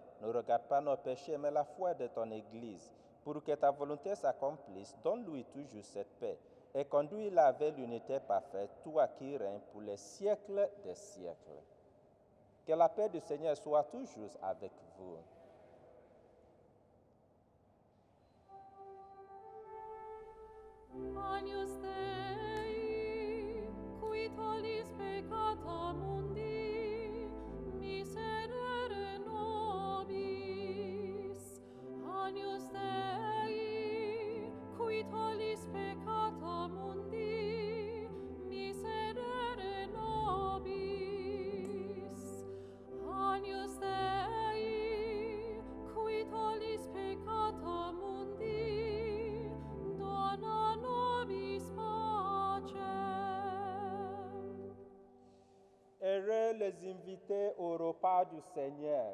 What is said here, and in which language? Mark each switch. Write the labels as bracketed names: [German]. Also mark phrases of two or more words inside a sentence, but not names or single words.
[French] Ne regarde pas nos péchés, mais la foi de ton Église. Pour que ta volonté s'accomplisse, donne-lui toujours cette paix et conduis-la avec l'unité parfaite, toi qui règnes pour les siècles des siècles. » Que la paix du Seigneur soit toujours avec vous. [Latin] Agnus Dei, qui tollis peccata mundi, miserere nobis. Agnus Dei, qui tollis peccata mundi, miserere nobis. Agnus Dei, qui tollis peccata mundi, dona nobis pacem. [French] Heureux les invités au repas du Seigneur.